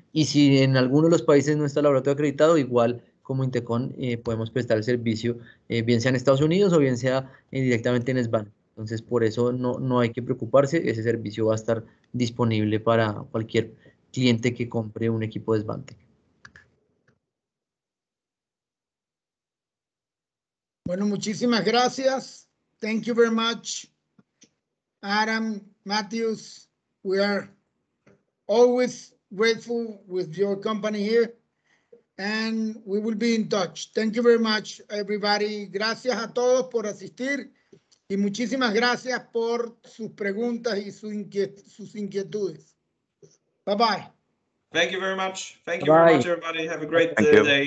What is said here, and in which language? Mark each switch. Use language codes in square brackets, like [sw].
[es] Y si en alguno de los países no está el laboratorio acreditado, igual como Intecon podemos prestar el servicio, bien sea en Estados Unidos o bien sea directamente en SVAN. Entonces, por eso no hay que preocuparse, ese servicio va a estar disponible para cualquier cliente que compre un equipo de Svantek. Bueno, muchísimas gracias. [en] Thank you very much, Adam, Matthews. We are always grateful with your company here, and we will be in touch. Thank you very much, everybody. [es] Gracias a todos por asistir y muchísimas gracias por sus preguntas y sus inquietudes. [en] Bye-bye. Thank you very much. Thank you very much, everybody. Have a great day.